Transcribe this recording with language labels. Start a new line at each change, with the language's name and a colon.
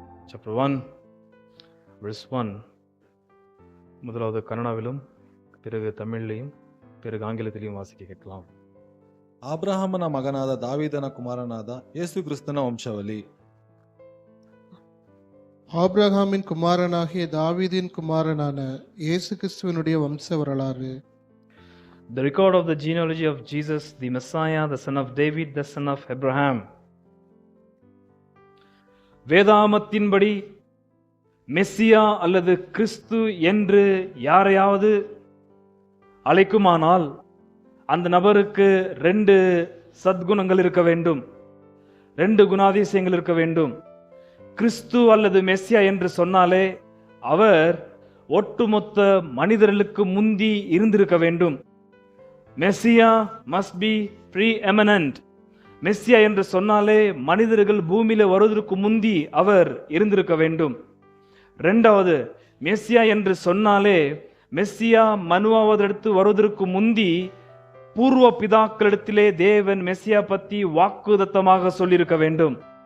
English: Chapter 1 verse 1
Tamil: முதலாவது கன்னடாவிலும் பிறகு தமிழிலையும் பிறகு ஆங்கிலத்திலையும் வாசிக்க கேட்கலாம்.
Kannada: ಆಬ್ರಹಾಮನ ಮಗನಾದ ದಾವೀದನ ಕುಮಾರನಾದ ಯೇಸು ಕ್ರಿಸ್ತನ ವಂಶಾವಳಿ.
Tamil: ஆபிரகாமின் குமாரனாகிய தாவீதின் குமாரனான இயேசு கிறிஸ்துவினுடைய வம்ச வரலாறு.
English: The record of the genealogy of Jesus, the Messiah, the son of David, the son of Abraham.
Tamil: வேதாமத்தின்படி Messiah அல்லது கிறிஸ்து என்று யாரையாவது அழைக்குமானால் அந்த நபருக்கு 2 சத்குணங்கள் இருக்க வேண்டும், 2 குணாதிசயங்கள் இருக்க வேண்டும். கிறிஸ்து அல்லது மெஸ்ஸியா என்று சொன்னாலே அவர் ஒட்டுமொத்த மனிதர்களுக்கு முந்தி இருந்திருக்க வேண்டும்.
English: Messiah must be preeminent.
Tamil: Messiah என்று சொன்னாலே மனிதர்கள் பூமியில வருவதற்கு முந்தி அவர் இருந்திருக்க வேண்டும். 2வது, மெஸ்ஸியா என்று சொன்னாலே மெஸ்ஸியா மனுவாவதெடுத்து வருவதற்கு முந்தி பூர்வ பிதாக்களிடத்திலே தேவன் மெஸ்ஸியா பற்றி வாக்குதத்தமாக சொல்லியிருக்க வேண்டும்.